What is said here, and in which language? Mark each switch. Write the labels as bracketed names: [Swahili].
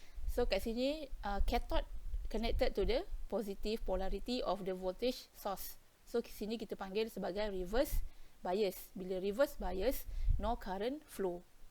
[Malay] So kat sini [English] cathode connected to the positive polarity of the voltage source. [Malay] So kat sini kita panggil sebagai reverse bias. Bila [English] reverse bias, no current flow.